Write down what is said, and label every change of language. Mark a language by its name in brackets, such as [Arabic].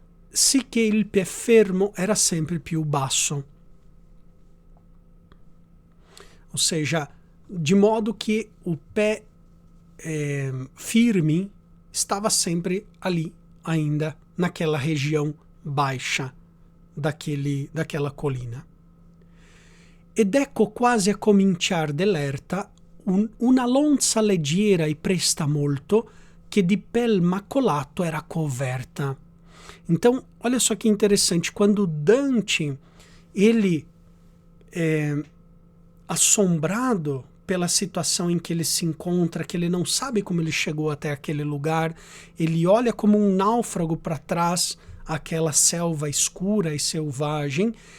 [Italian] Sicché il pie fermo era sempre più basso. [Portuguese] Ou seja, de modo que o pé firme estava sempre ali, ainda naquela região baixa daquela colina. [Italian] Ed ecco quasi a cominciar dell'erta una lonza leggera e presta molto che di pel macolato era coberta. [Portuguese] Então, olha só que interessante, quando Dante, ele assombrado pela situação em que ele se encontra, que ele não sabe como ele chegou até aquele lugar, ele olha como um náufrago para trás, aquela selva escura e selvagem,